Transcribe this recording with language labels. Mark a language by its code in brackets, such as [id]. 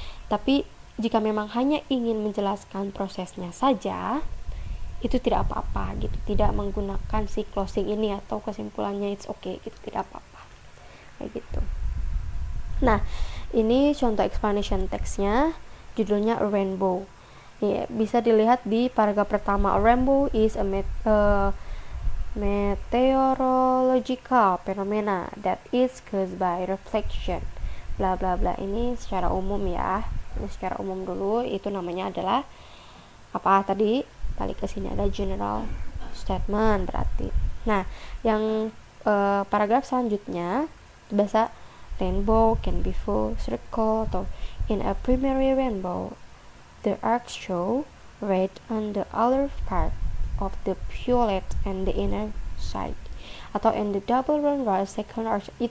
[id] Tapi jika memang hanya ingin menjelaskan prosesnya saja, itu tidak apa-apa gitu, tidak menggunakan si closing ini atau kesimpulannya [en] it's okay [id] gitu, tidak apa-apa kayak gitu. Nah, ini contoh explanation text-nya, judulnya A Rainbow. Ya, bisa dilihat di paragraf pertama. [en] A rainbow is a meteorological phenomena that is caused by reflection. [id] Bla bla bla. Ini secara umum ya. Ini secara umum dulu. Itu namanya adalah apa tadi? Balik ke sini ada general statement berarti. Nah, yang paragraf selanjutnya bahasa [en] rainbow can be full circle, atau in a primary rainbow the arcs show red on the outer part of the violet and the inner side, atau in the double rainbow second arc.